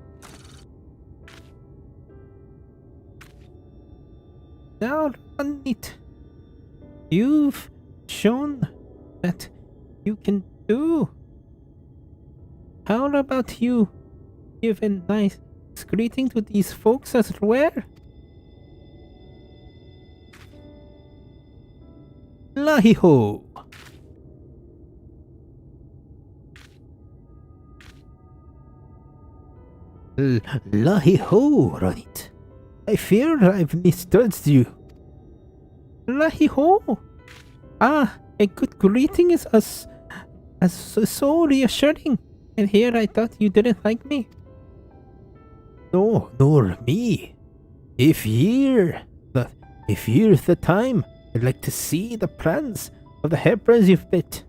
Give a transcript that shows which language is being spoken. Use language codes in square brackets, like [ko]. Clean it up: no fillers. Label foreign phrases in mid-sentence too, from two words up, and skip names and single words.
[en] Now, Ronit, you've shown that you can do. How about you give a nice greeting to these folks as well? Lahi-ho! Lahi-ho, Ronit. I fear I've misjudged you. Lahi-ho! Ah, a good greeting is so reassuring. And here I thought you didn't like me. No, nor me. If year's the time, I'd like to see the plans of the helpers you've built.